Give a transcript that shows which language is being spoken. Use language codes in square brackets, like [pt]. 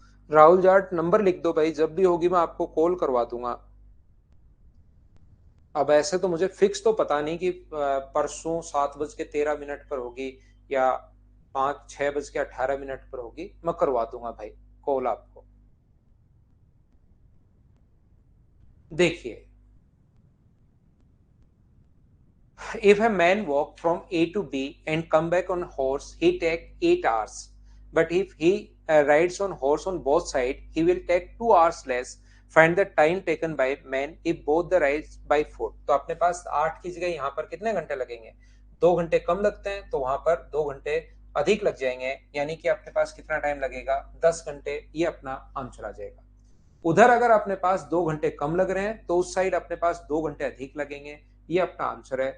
[hi] Rahul Jat number लिख दो भाई, जब भी होगी मैं आपको कॉल करवा दूंगा। अब ऐसे तो मुझे फिक्स तो पता नहीं कि परसों 7:13 पर होगी या 6:18 पर होगी, मैं करवा दूंगा भाई कॉल आपको। [en] देखिए, if a man walk from A to B and come back on horse, he take 8 hours. But if he rides on horse on both sides, he will take 2 hours less. Find the time taken by man if both the rides by foot. [hi] तो अपने पास 8 की जगह यहाँ पर कितने घंटे लगेंगे, 2 घंटे कम लगते हैं, तो वहां पर 2 घंटे अधिक लग जाएंगे, यानी कि अपने पास कितना टाइम लगेगा, 10 घंटे। ये अपना आंसर आ जाएगा। उधर अगर अपने पास 2 घंटे कम लग रहे हैं तो उस साइड अपने पास 2 घंटे अधिक लगेंगे। ये अपना आंसर है।